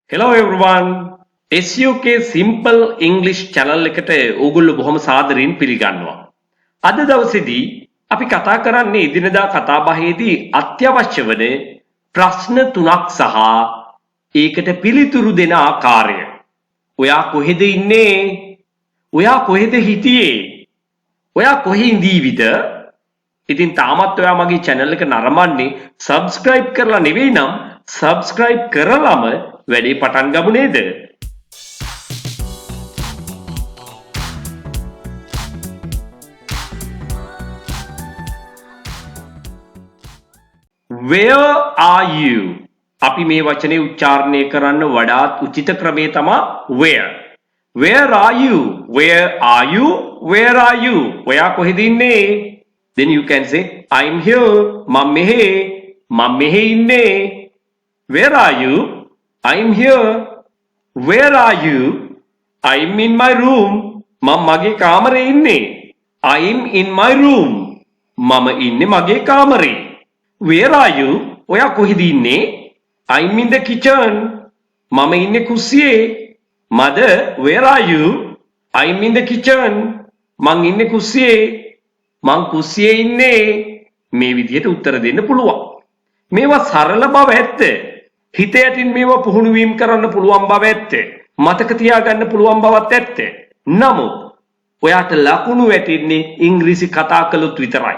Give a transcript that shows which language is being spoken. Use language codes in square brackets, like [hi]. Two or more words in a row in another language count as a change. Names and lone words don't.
[en] Hello everyone. [si] SUK Simple English channel එකට ඕගොල්ලෝ බොහොම සාදරයෙන් පිළිගන්නවා. අද දවසේදී අපි කතා කරන්නේ එදිනදා කතාබහේදී අත්‍යවශ්‍ය වන ප්‍රශ්න තුනක් සහ ඒකට පිළිතුරු දෙන ආකාරය. ඔයා කොහෙද ඉන්නේ? ඔයා කොහෙද හිටියේ? ඔයා කොහේ ඉඳීවිද? ඉතින් තාමත් ඔයා මගේ channel එක නරඹන්නේ subscribe කරලා නෙවෙයි නම් subscribe කරලම වැඩේ පටන් ගමු නේද? [en] Where are you? [si] අපි මේ වචනේ උච්චාරණය කරන්න වඩාත් උචිත ක්‍රමය තමයි where. [en] Where are you? Where are you? Where are you? [si] ඔයා කොහෙද ඉන්නේ? [en] Then you can say I'm here. [si] මම මෙහෙ ඉන්නේ. [en] Where are you? I'm here. Where are you? I'm in my room. [si] මම මගේ කාමරේ ඉන්නේ. [en] I'm in my room. [si] මම ඉන්නේ මගේ කාමරේ. [en] Where are you? [si] ඔයා කොහෙද ඉන්නේ? [en] I'm in the kitchen. [si] මම ඉන්නේ කුස්සියේ. [en] Mother, where are you? I'm in the kitchen. [si] මං ඉන්නේ කුස්සියේ. මං කුස්සියේ ඉන්නේ. මේ විදිහට උත්තර දෙන්න පුළුවන්. මේවා සරල බව ඇත්ත. හිත යටින් මේවා පුහුණු වීම කරන්න පුළුවන් බව ඇත්ත. මතක තියාගන්න පුළුවන් බවත් ඇත්ත. නමුත් ඔයාට ලකුණු වැටෙන්නේ ඉංග්‍රීසි කතා කළොත් විතරයි.